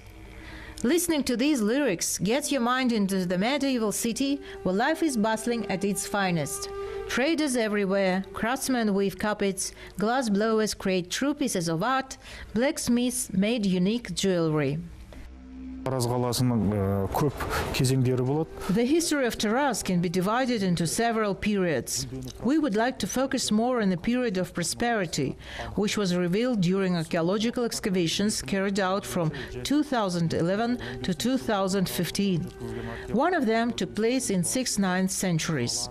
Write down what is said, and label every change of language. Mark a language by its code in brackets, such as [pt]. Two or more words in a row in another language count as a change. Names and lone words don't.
[en] Listening to these lyrics gets your mind into the medieval city where life is bustling at its finest. Traders everywhere, craftsmen weave carpets, glass blowers create true pieces of art, blacksmiths made unique jewelry. [kk] Taraz қаласының көп кезеңдері болады. [en] The history of Taraz can be divided into several periods. We would like to focus more on the period of prosperity, which was revealed during archaeological excavations carried out from 2011 to 2015. One of them took place in 6th-9th centuries.